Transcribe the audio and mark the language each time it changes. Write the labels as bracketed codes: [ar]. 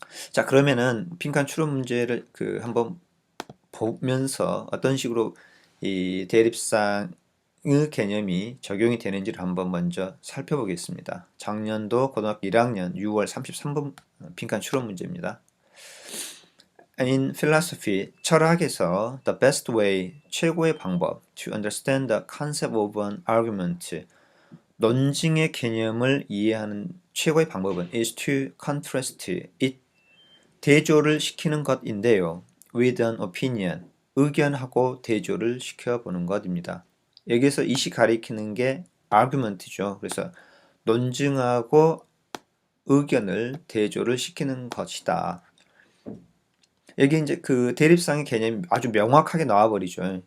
[ko] 자, 그러면은 빈칸 추론 문제를 한번 보면서 어떤 식으로 이 대립상의 개념이 적용이 되는지를 한번 먼저 살펴보겠습니다. 작년도 고등학교 1학년 6월 33분 빈칸 추론 문제입니다. [en] In philosophy, [ko] 철학에서 [en] the best way, [ko] 최고의 방법 [en] to understand the concept of an argument, [ko] 논증의 개념을 이해하는 최고의 방법은 [en] is to contrast it, [ko] 대조를 시키는 것인데요. [en] with an opinion, [ko] 의견하고 대조를 시켜보는 것입니다. 여기서 이시 가리키는 게 argument죠. 그래서 논증하고 의견을 대조를 시키는 것이다. 여기 이제 그 대립상의 개념이 아주 명확하게 나와버리죠.